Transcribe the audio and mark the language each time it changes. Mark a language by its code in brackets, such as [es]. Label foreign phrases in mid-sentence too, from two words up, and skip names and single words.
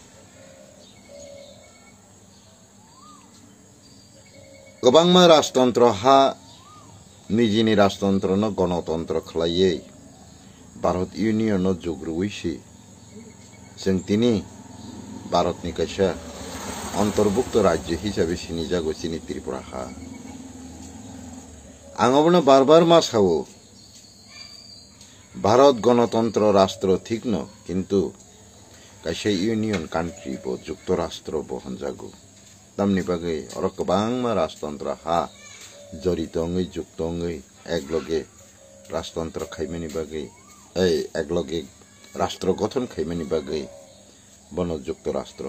[trp] गोबांमा राजतंत्र हा निजिनि राजतंत्र न गणतंत्र खलायै भारत यूनियन न जुग्रुइसि जों दिनै भारतनि कायसा अंतर्भुक्त राज्य हिसाबै सिनायजागौ जोंनि त्रिपुरा हा आंबोनो बार-बार मा सावो भारत गणतंत्र राष्ट्र ठीक न किन्तु कायसा यूनियन कान्ट्रि बो जुक्त राष्ट्र बो होनजागौ तामनि बागै और गोबांमा राजतंत्र हा जरितङै जुक्तङै एकलगे राजतंत्र खायमानि बागै एकलगे राष्ट्र गठन खायमानि बागै बनो जुक्त राष्ट्र